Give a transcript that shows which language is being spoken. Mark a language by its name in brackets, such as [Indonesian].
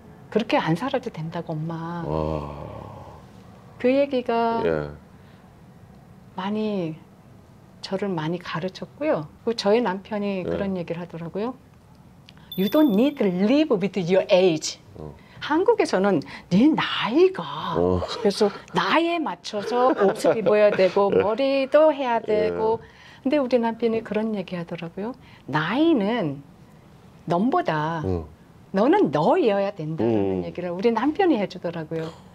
[Korean] 그렇게 안 살아도 된다고 엄마. 그 얘기가 예. 많이 저를 많이 가르쳤고요. 그리고 저희 남편이 그런 얘기를 하더라고요. [English] You don't need to live with your age. [Korean] 한국에서는 네 나이가 그래서 나이에 맞춰서 옷을 입어야 되고 머리도 해야 되고 근데 우리 남편이 그런 얘기 하더라고요. 나이는 넘보다 너는 너여야 된다는 얘기를 우리 남편이 해주더라고요.